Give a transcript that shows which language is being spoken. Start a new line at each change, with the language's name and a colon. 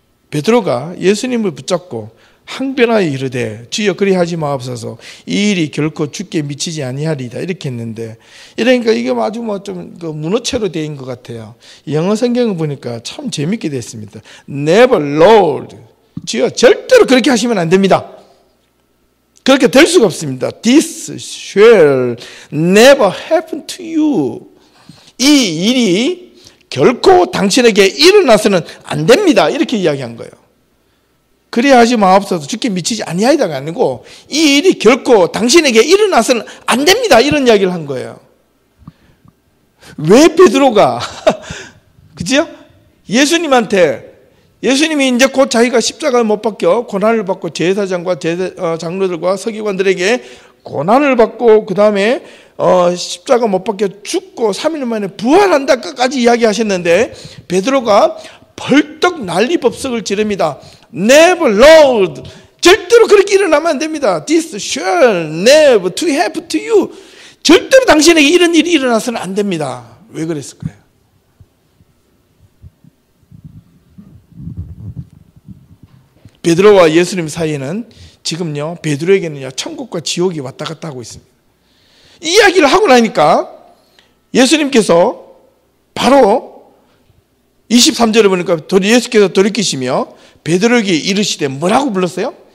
Korean: 베드로가 예수님을 붙잡고 항변하여 이르되 주여 그리하지 마옵소서 이 일이 결코 죽게 미치지 아니하리이다 이렇게 했는데 이러니까 이게 아주 좀 문어체로 되어 있는 것 같아요. 영어 성경을 보니까 참 재밌게 됐습니다.
English: Never Lord
Korean: 주여 절대로 그렇게 하시면 안 됩니다. 그렇게 될 수가 없습니다.
English: This shall never happen to you.
Korean: 이 일이 결코 당신에게 일어나서는 안 됩니다. 이렇게 이야기한 거예요. 그래야 하지 마옵소서 죽게 미치지 아니하리다가 아니고 이 일이 결코 당신에게 일어나서는 안 됩니다. 이런 이야기를 한 거예요. 왜 베드로가 그죠? 예수님이 이제 곧 자기가 십자가를 못 박혀 고난을 받고 제사장과 장로들과 서기관들에게 고난을 받고 그 다음에 십자가 못 박혀 죽고 3일 만에 부활한다까지 이야기하셨는데 베드로가 벌떡 난리법석을 지릅니다.
English: Never, Lord.
Korean: 절대로 그렇게 일어나면 안 됩니다.
English: This shall never to happen to you.
Korean: 절대로 당신에게 이런 일이 일어나서는 안 됩니다. 왜 그랬을까요? 베드로와 예수님 사이에는 지금요 베드로에게는요 천국과 지옥이 왔다 갔다 하고 있습니다. 이 이야기를 하고 나니까 예수님께서 바로 23절에 보니까 예수께서 돌이키시며 베드로에게 이르시되 뭐라고 불렀어요?